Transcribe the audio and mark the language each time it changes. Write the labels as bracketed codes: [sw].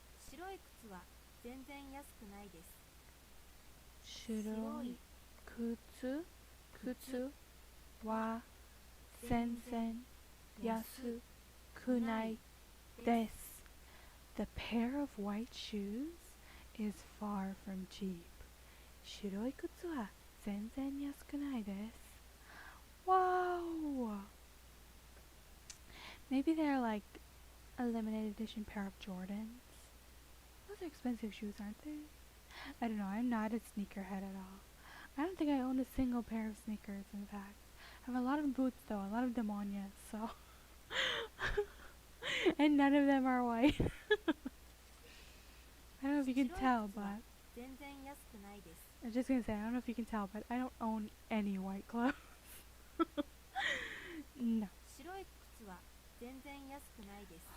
[ja] 白い靴は全然安くないです。白い靴は全然安くないです。 [en] The pair of white shoes is far from cheap. [ja] 白い靴は全然安くないです。 [en] Wow! Maybe they're like a limited edition pair of Jordans. Those are expensive shoes, aren't they? I don't know, I'm not a sneakerhead at all. I don't think I own a single pair of sneakers, in fact. I have a lot of boots though, a lot of demonias, so... and none of them are white. I don't know if you can tell, but... [ja] 全然安くないです。 [en] I was just gonna say, I don't know if you can tell, but I don't own any white clothes. No. [ja] 白い靴は全然安くないです。